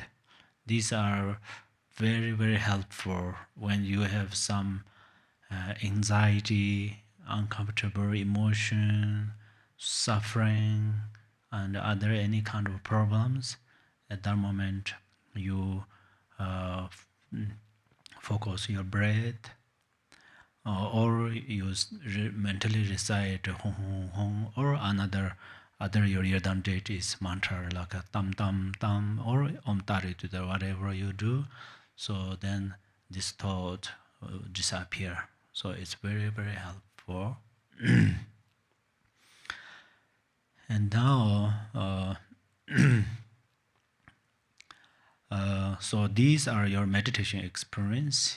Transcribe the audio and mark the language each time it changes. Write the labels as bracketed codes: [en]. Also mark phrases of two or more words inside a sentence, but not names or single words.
[en] These are very, very helpful when you have some anxiety, uncomfortable emotion, suffering, and other any kind of problems. At that moment, you focus your breath, or you mentally recite hong hong hong, or another other your date is mantra like a tam tam tam or om tari to the whatever you do. So then this thought disappear. So it's very, very helpful. And now, so these are your meditation experience.